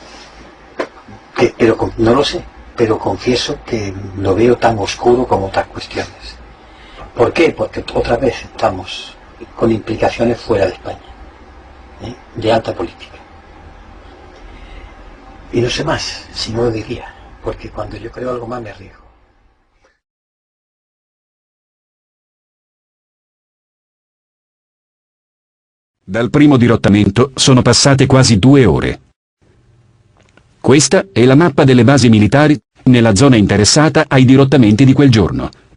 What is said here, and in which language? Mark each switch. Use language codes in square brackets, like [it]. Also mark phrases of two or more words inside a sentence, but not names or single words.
[es] No lo sé, pero confieso que lo veo tan oscuro como otras cuestiones. ¿Por qué? Porque otra vez estamos con implicaciones fuera de España, de alta política. Y no sé más, si no lo diría, porque cuando yo creo algo más me arriesgo. [it] Dal primo dirottamento sono passate quasi 2 ore. Questa è la mappa delle basi militari nella zona interessata ai dirottamenti di quel giorno.